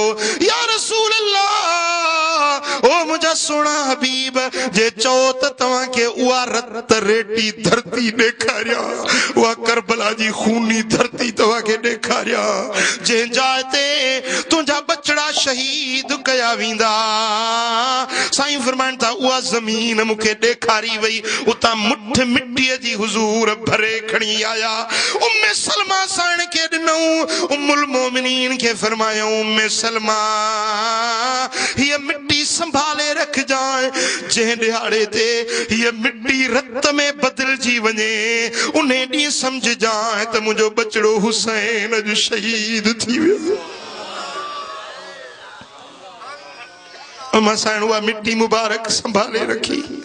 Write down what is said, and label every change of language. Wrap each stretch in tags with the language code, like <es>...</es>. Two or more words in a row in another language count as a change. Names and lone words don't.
<sd>या रसूल अल्लाह ओ मुंहिंजा सोना हबीब जे चओ त तव्हां खे उहा रत रेटी धरती ॾेखारियां उहा करबला जी खूनी धरती तव्हां खे ॾेखारियां जंहिं जाइ ते तुंहिंजा बचड़ा शहीद कया वेंदा। साईं फरमाइनि था उहा ज़मीन मूंखे ॾेखारी वई उतां मुठ मिटीअ जी हुजूर भरे खणी आया। उम्मे सलमा साण के ॾिनऊं उम्मुल मोमिनीन के फरमायूं उम्मे सलमा</sd> <ur>یہ مٹی سنبھالے رکھ</ur> <sd>जाए जंहिं ॾिहाड़े ते ये मिट्टी रत में बदिलजी वञे उन ॾींहुं समझ जाए त मुंहिंजो बचड़ो हुसैन अॼु शहीद थी वियो। अमा साण उहा मिट्टी मुबारक संभाले रखी।</sd>